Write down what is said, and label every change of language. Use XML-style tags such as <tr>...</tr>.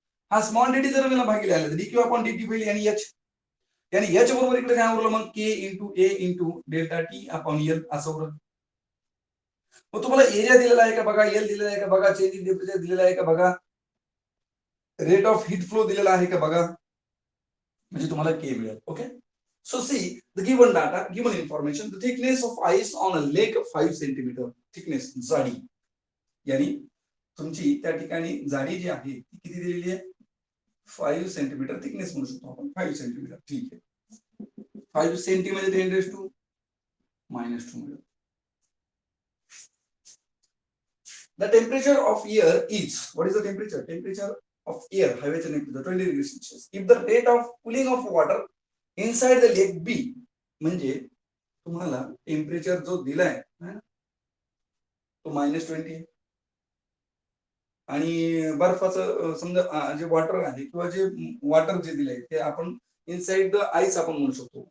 <mr>हा small D T जर मला भागिले आले तर D Q upon D T होईल, आणि एच, यानी एच बरोबर इकडे काय उरलं मग, के इंटू ए into delta T upon L असं उरलं. मग तुम्हाला एरिया दिलेला आहे का बघा, एल दिलेला आहे का बघा, चेंज इन टेम्परेचर दिलेला आहे का बघा, रेट ऑफ हीट फ्लो दिलेला आहे का बघा, म्हणजे तुम्हाला के मिळेल. Okay.</mr> <en>So see the given data, given information, the thickness of ice on a lake 5 centimetre.</en> <mr>Thickness, जाडी, यानी तुमची त्या ठिकाणी जाडी जी आहे ती किती दिलेली आहे, 5 सेंटीमीटर थिकनेस म्हणू शकतो आपण, 5 सेंटीमीटर. ठीक आहे. 5 सेंटी म्हणजे 10⁻⁻² मिळेल.</mr> <en>The temperature of air is, what is the temperature? Temperature of air, हवेचे temperature 20 degrees Celsius. If the rate of cooling of water inside the lake B,</en> <mr>म्हणजे तुम्हाला टेम्परेचर जो दिलाय तो -20 आहे, आणि बर्फाचं समजा जे वॉटर आहे किंवा जे वॉटर जे दिलंय ते आपण</mr> <en>inside the ice</en> <mr>आपण म्हणू शकतो.</mr>